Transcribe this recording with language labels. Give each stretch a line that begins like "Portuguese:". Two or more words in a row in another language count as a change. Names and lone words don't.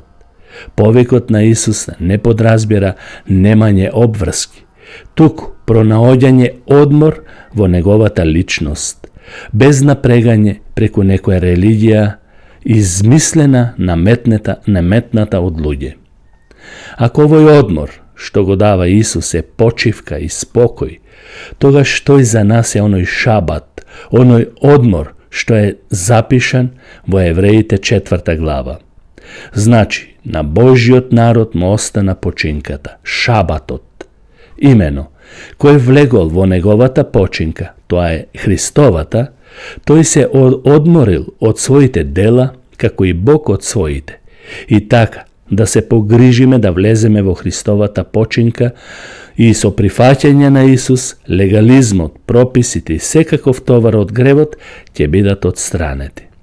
Macedonian: Повикот на Исус не подразбира немање обврски, туку пронаоѓање одмор во неговата личност, без напрегање преку некоја религија измислена, наметната од луѓе. Ако овој одмор што го дава Исус је почивка и спокој, тога што иза нас је оној шабат, оној одмор што је запишан во Јеврејите 4. glava. Значи, на Божјот народ му остана počinката, шабатот. Имено, које влегол во неговата починка, тоа е Христовата, тој се одморил од своите дела, како и Бог од своите. И така, да се погрижиме да влеземе во Христовата починка и со прифаќање на Исус, легализмот, прописите и секаков товар од гревот ќе бидат отстранети.